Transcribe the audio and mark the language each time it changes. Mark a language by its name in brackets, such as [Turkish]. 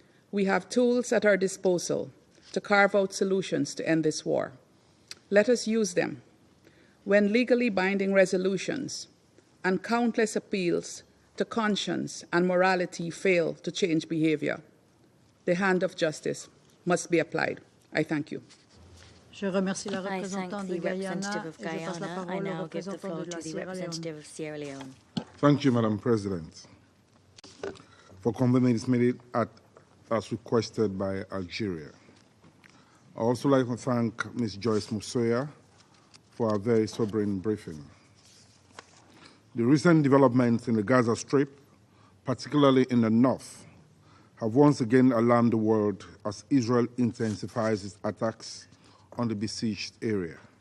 [English] We have tools at our disposal to carve out solutions to end this war. Let us use them. When legally binding resolutions and countless appeals to conscience and morality fail to change behavior, the hand of justice must be applied. I thank you. [French] Je remercie la représentante de Guyana et je passe la parole au représentant de la Sierra Leone. [English] Thank you, Madam President, for convening this meeting as requested by Algeria. I also like to thank Ms. Joyce Musoya for a very sobering briefing. The recent developments in the Gaza Strip, particularly in the north, have once again alarmed the world as Israel intensifies its attacks on the besieged area.